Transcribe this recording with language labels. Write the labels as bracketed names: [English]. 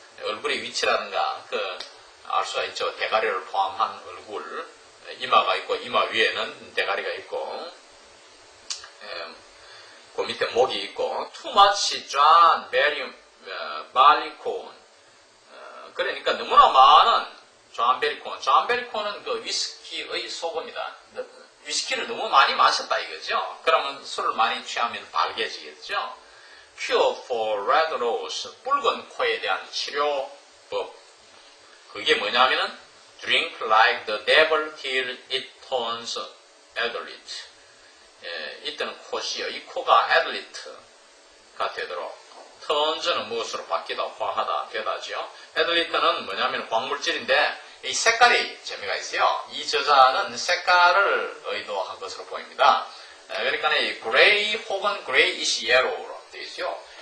[Korean] 얼굴의 위치라든가 알 수가 있죠. 대가리를 포함한 얼굴, 이마가 있고 이마 위에는 대가리가 있고 그 밑에 목이 있고 [English] too much John Barleycorn, [Korean] 그러니까 너무나 많은 존 베리콘. 존 베리콘은 그 위스키의 소고입니다. 위스키를 너무 많이 마셨다 이거죠. 그러면 술을 많이 취하면 빨개지겠죠. [English] Cure for red nose, [Korean] 붉은 코에 대한 치료법. 그게 뭐냐면은 [English] drink like the devil till it turns adulate. [Korean] 이때는 코시요. 이 코가 adulate가 되도록. turns는 무엇으로 바뀌다, 화하다, 되다죠. adulate는 뭐냐면 광물질인데 이 색깔이 재미가 있어요. 이 저자는 색깔을 의도한 것으로 보입니다. 그러니까 이 gray 혹은 grayish yellow로 되어 있어요.